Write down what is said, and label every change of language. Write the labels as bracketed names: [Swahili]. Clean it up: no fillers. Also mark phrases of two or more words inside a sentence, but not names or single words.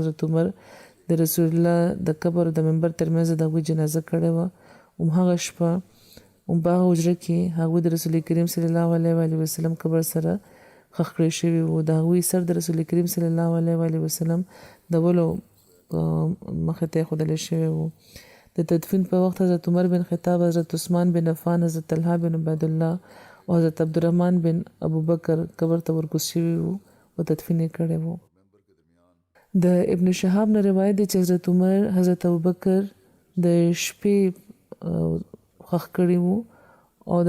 [Pashto] حضرت عمر د رسول الله د قبر او د منبر ترمنځ د هغوی جنازه کړې وه. همهغه شپه په هغه حجره کې هغوی د رسول کریم [Arabic] صلی الله علیه وسلم [Pashto] قبر سره ښخ کړی شوي وو. د هغوی سر د رسول کریم [Arabic] صلی الله علیه وسلم [Pashto] د ولو مخې ته ایښودلی شوی وو. د تدفین په وخت حضرت عمر بن خطاب، حضرت عثمان بن عفان، حضرت طلحه بن عبید الله او حضرت عبدالرحمن بن ابوبکر قبر ته ورکوز شوي وو او تدفین یې کړی وو. د ابن شهاب نه روایت دی چې حضرت عمر حضرت ابوبکر د شپې ښخ کړي وو او د